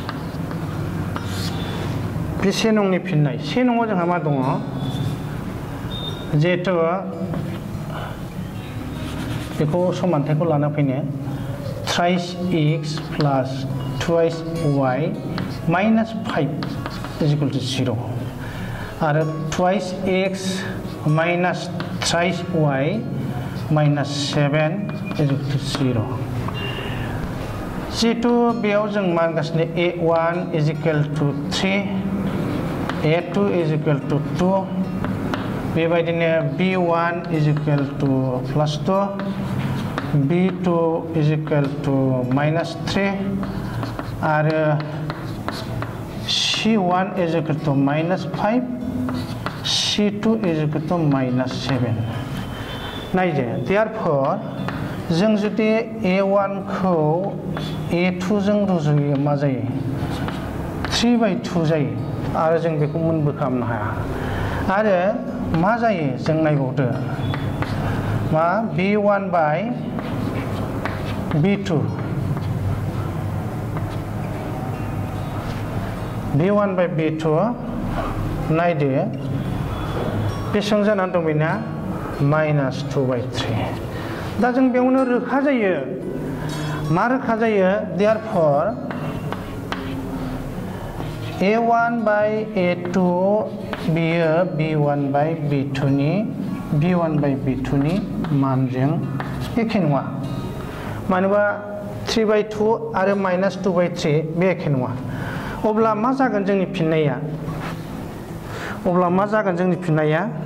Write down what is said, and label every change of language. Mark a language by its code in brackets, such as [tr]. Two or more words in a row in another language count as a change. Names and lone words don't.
[brx] बे 1 नंनि फिननाय 1 नङाव जोंहा मा दङ जिहेतु बेखौ समानथायखौ लाना फैनो [en] thrice x plus twice y minus 5 is equal to 0 [brx] आरो [en] twice x minus thrice y minus 7 is equal to 0 [brx] जिहेतु बेयाव जों मा होनगासिनो [en] a1 is equal to 3 a2 is equal to 2 [brx] बेबायदिनो [en] b1 is equal to plus 2 b2 is equal to minus 3 [brx] आरो [en] c1 is equal to minus 5 c2 is equal to minus 7 [brx] नायदो देयरफोर जों जुदि a1 खौ a2 जों रुजुयो मा जायो 3/2 जायो आरो जों बेखौ मोनबो खालामनो हाया आरो मा जायो जों नायबावदो मा [en] b1 by b2 b1 by b2 [brx] नायदो बेसेबां जानानै दं बेना [en] minus 2/3 [brx] दा जों बेयावनो रोखा जायो मा रोखा जायो देयरफोर [en] a1 by a2 [brx] बियो [en] b1 by b2 [brx] नि मानजों एखे नङा मानोबा 3/2 आरो [en] minus 2/3 [brx] बे एखे नङा अब्ला मा जागोन जोंनि फिननाया